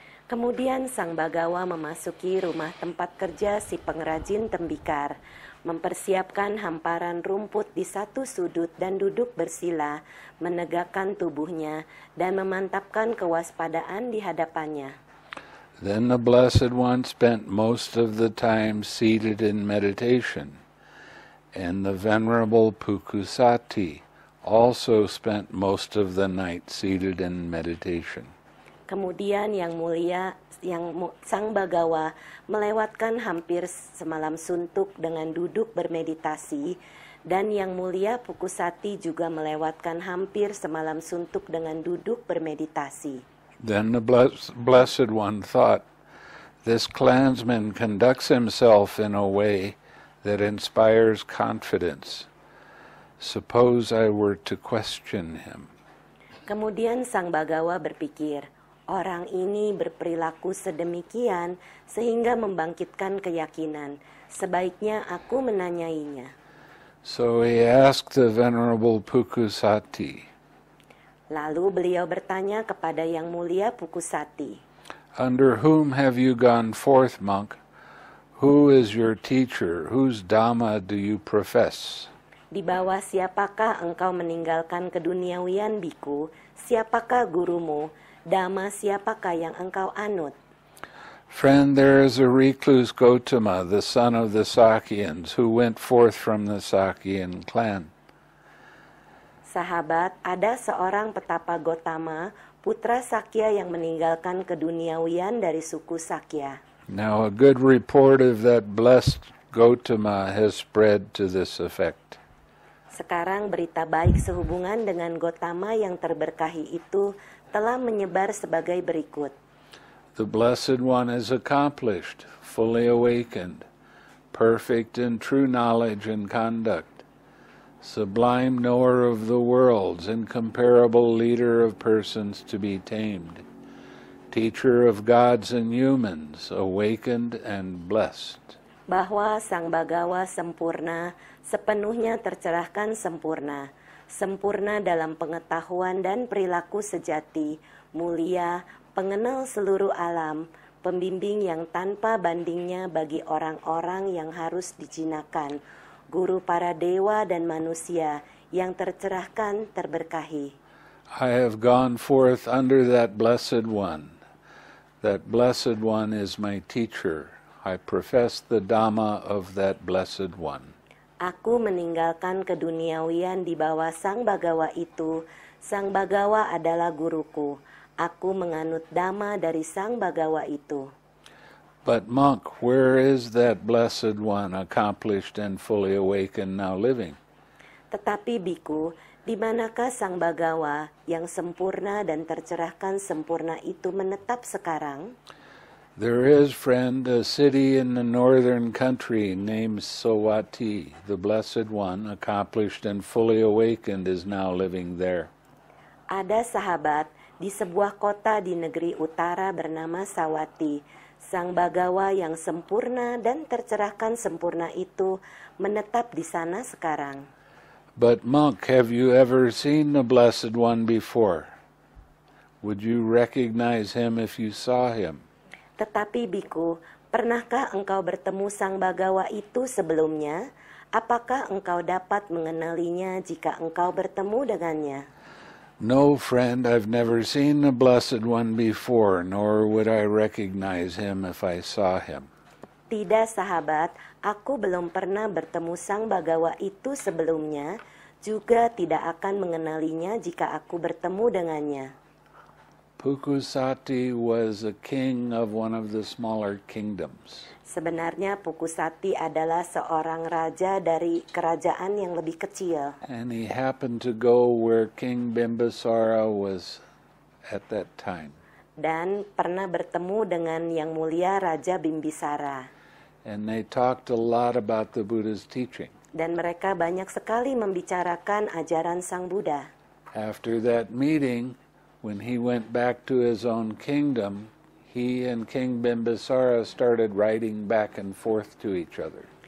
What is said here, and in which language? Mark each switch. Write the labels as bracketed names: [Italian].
[Indonesian] Kemudian Sang Bagawa memasuki rumah tempat kerja si pengrajin tembikar, mempersiapkan hamparan rumput di satu sudut dan duduk bersila, menegakkan tubuhnya dan memantapkan kewaspadaan di hadapannya. [English] Then the Blessed One spent most of the time seated in meditation. And the Venerable Pukusati also spent most of the night seated in meditation. [Indonesian] Kemudian yang mulia, Sang Bagawa melewatkan hampir semalam suntuk dengan duduk bermeditasi, dan yang mulia Pukusati juga melewatkan hampir semalam suntuk dengan duduk bermeditasi. [English] Then the Blessed One thought, "This clansman conducts himself in a way that inspires confidence. Suppose I were to question him." [Indonesian] Kemudian Sang Bagawa berpikir, orang ini berperilaku sedemikian sehingga membangkitkan keyakinan. Sebaiknya aku menanyainya. [English] So he asked the Venerable Pukusati, [Indonesian] Lalu beliau bertanya kepada yang mulia Pukusati, [English] "Under whom have you gone forth, monk? Who is your teacher? Whose Dhamma do you profess?" [Indonesian] Di bawah siapakah engkau meninggalkan keduniawian, biku? Siapakah gurumu? Dhamma siapakah yang engkau anut? [English] Friend, there is a recluse Gotama, the son of the Sakyans, who went forth from the Sakyan clan. [Indonesian] Sahabat, ada seorang petapa Gotama, putra Sakya yang meninggalkan keduniawian dari suku Sakya. [English] Now a good report of that blessed Gotama has spread to this effect. [Indonesian] Sekarang berita baik sehubungan dengan Gotama yang terberkahi itu telah menyebar sebagai berikut. [English] The Blessed One is accomplished, fully awakened, perfect in true knowledge and conduct, sublime knower of the worlds, incomparable leader of persons to be tamed, teacher of gods and humans, awakened and blessed. [Indonesian] Bahwa Sang Bagawa sempurna, sepenuhnya tercerahkan sempurna, sempurna dalam pengetahuan dan perilaku sejati, mulia, pengenal seluruh alam, pembimbing yang tanpa bandingnya bagi orang-orang yang harus dijinakan, guru para dewa dan manusia yang tercerahkan terberkahi. [English] I have gone forth under that Blessed One. That Blessed One is my teacher. I profess the Dhamma of that Blessed One. [Indonesian] Aku meninggalkan keduniawian di bawah Sang Bagawa itu. Sang Bagawa adalah guruku. Aku menganut Dhamma dari Sang Bagawa itu. [English] But monk, where is that Blessed One, accomplished and fully awakened, now living? [Indonesian] Tetapi biku, di manakah Sang Bagawa yang sempurna dan tercerahkan sempurna itu menetap sekarang? [English] There is, friend, a city in the northern country named Sawati. The Blessed One, accomplished and fully awakened, is now living there. [Indonesian] Ada sahabat di sebuah kota di negeri utara bernama Sawati. Sang Bagawa yang sempurna dan tercerahkan sempurna itu menetap di sana sekarang. [English] But monk, have you ever seen the Blessed One before? Would you recognize him if you saw him? [Indonesian] Tetapi biku, pernahkah engkau bertemu Sang Bagawa itu sebelumnya? Apakah engkau dapat mengenalinya jika engkau bertemu dengannya? [English] No, friend, I've never seen the Blessed One before, nor would I recognize him if I saw him. [Indonesian] Tidak, sahabat, aku belum pernah bertemu Sang Bagawa itu sebelumnya, juga tidak akan mengenalinya jika aku bertemu dengannya. [English] Pukusati was a king of one of the smaller kingdoms. [Indonesian] Sebenarnya Pukusati adalah seorang raja dari kerajaan yang lebih kecil. [English] And he happened to go where King Bimbisara was at that time. [Indonesian] Dan pernah bertemu dengan Yang Mulia Raja Bimbisara. [English] And they talked a lot about the Buddha's teaching. [Indonesian] Dan mereka banyak sekali membicarakan ajaran Sang Buddha. [English] After that meeting, when he went back to his own kingdom, he and King Bimbisara started writing back and forth to each other.